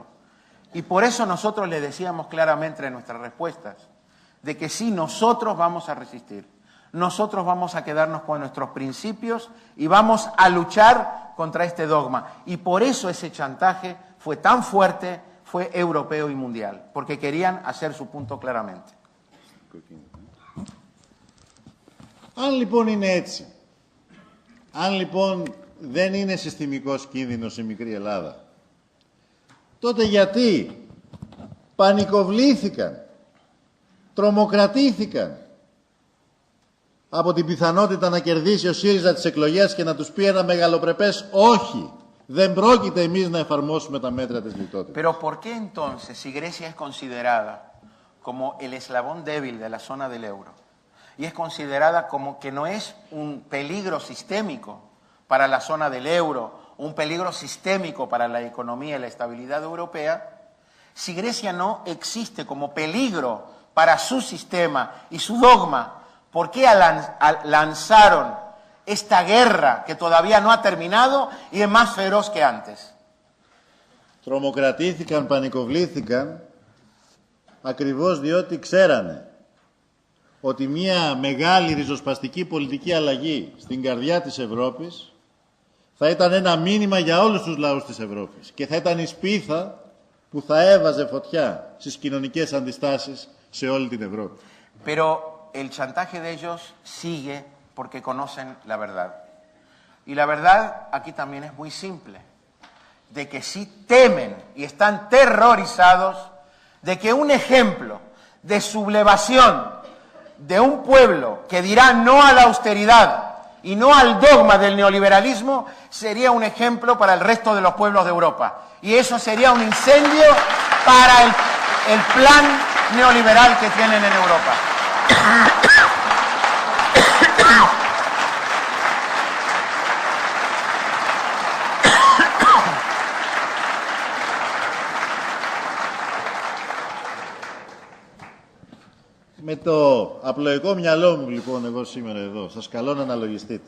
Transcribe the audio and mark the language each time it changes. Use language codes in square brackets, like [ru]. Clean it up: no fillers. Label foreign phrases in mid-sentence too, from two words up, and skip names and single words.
[es] Y por eso nosotros les decíamos claramente en nuestras respuestas, de que sí, nosotros vamos a resistir, nosotros vamos a quedarnos con nuestros principios y vamos a luchar contra este dogma. Y por eso ese chantaje fue tan fuerte, fue europeo y mundial, porque querían hacer su punto claramente. [el] Αν λοιπόν είναι έτσι, αν λοιπόν δεν είναι συστημικός κίνδυνος η μικρή Ελλάδα, τότε γιατί πανικοβλήθηκαν, τρομοκρατήθηκαν από την πιθανότητα να κερδίσει ο ΣΥΡΙΖΑ τις εκλογές και να τους πει ένα μεγαλοπρεπές όχι. Δεν πρόκειται εμείς να εφαρμόσουμε τα μέτρα της λιτότητας. [es] Pero ¿por qué entonces, si Grecia es considerada como el eslabón débil de la zona del euro y es considerada como que no es un peligro sistémico para la zona del euro, un peligro sistémico para la economía y la estabilidad europea, si Grecia no existe como peligro para su sistema y su dogma, ¿por qué lanzaron esta guerra que todavía no ha terminado y es más feroz que antes? [el] Τρομοκρατήθηκαν, πανικοβλήθηκαν ακριβώς διότι ξέρανε ότι μια μεγάλη ριζοσπαστική πολιτική αλλαγή στην καρδιά της Ευρώπης θα ήταν ένα μήνυμα για όλους τους λαούς της Ευρώπης και θα ήταν η σπίθα που θα έβαζε φωτιά στις κοινωνικές αντιστάσεις σε όλη την Ευρώπη. [es] Pero el chantaje de ellos sigue porque conocen la verdad. Y la verdad aquí también es muy simple, de que sí temen y están terrorizados de que un ejemplo de sublevación de un pueblo que dirá no a la austeridad y no al dogma del neoliberalismo sería un ejemplo para el resto de los pueblos de Europa. Y eso sería un incendio para el plan neoliberal que tienen en Europa. [el] Με το απλοϊκό μυαλό μου λοιπόν εγώ σήμερα εδώ σας καλώ να αναλογιστείτε.